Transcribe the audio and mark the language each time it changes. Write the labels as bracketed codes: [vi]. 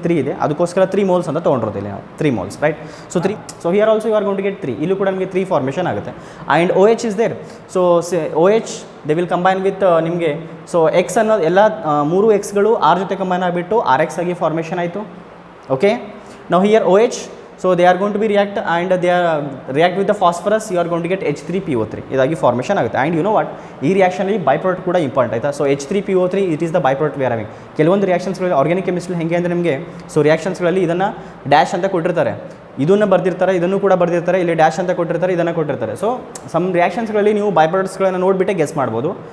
[kn] 3 ಇದೆ, ಅದಕ್ಕೋಸ್ಕರ 3 moles ಅಂತ ತೊಗೊಂಡಿರೋದು ಇಲ್ಲಿ ನಾವು, 3 moles, right. So 3, [en] So here also you are going to get 3. [kn] ಇಲ್ಲೂ ಕೂಡ ನಮಗೆ 3 ಫಾರ್ಮೇಷನ್ ಆಗುತ್ತೆ. [en] And OH is there. So OH they will combine with [kn] ನಿಮಗೆ, ಸೊ ಎಕ್ಸ್ ಅನ್ನೋದು ಎಲ್ಲ 3 Xಗಳು R ಜೊತೆ ಕಂಬೈನ್ ಆಗಿಬಿಟ್ಟು RX ಆಗಿ ಫಾರ್ಮೇಷನ್ ಆಯಿತು. [en] okay, now here OH, so they are going to be react and they are react with the phosphorus, you are going to get H3PO3 [kn] ಇದಾಗಿ formation ಆಗುತ್ತೆ. [en] and you know what, [kn] ಈ ರಿಯಾಕ್ಷನಲ್ಲಿ by product ಕೂಡ important, ಆಯಿತಾ. [en] So H3PO3 it is the by product we are having. [kn] ಕೆಲವೊಂದು ರಿಯಾಕ್ಷನ್ಸ್ಗಳಲ್ಲಿ organic chemistry ಹೆಂಗೆ ಅಂದರೆ ನಿಮಗೆ, so ರಿಯಾಕ್ಷನ್ಸ್ಗಳಲ್ಲಿ ಇದನ್ನು ಡ್ಯಾಶ್ ಅಂತ ಕೊಟ್ಟಿರ್ತಾರೆ, ಇದನ್ನು ಬರ್ದಿರ್ತಾರೆ, ಇದನ್ನು ಕೂಡ ಬರ್ದಿರ್ತಾರೆ, ಇಲ್ಲಿ ಡ್ಯಾಶ್ ಅಂತ ಕೊಟ್ಟಿರ್ತಾರೆ, ಇದನ್ನು ಕೊಟ್ಟಿರ್ತಾರೆ. ಸೊ ಸಮ್ ರಿಯಾಕ್ಷನ್ಸ್ಗಳಲ್ಲಿ ನೀವು ಬೈ ಪ್ರಾಡಕ್ಟ್ಸ್ಗಳನ್ನು ನೋಡಿಬಿಟ್ಟೆ ಗೆಸ್ ಮಾಡ್ಬೋದು.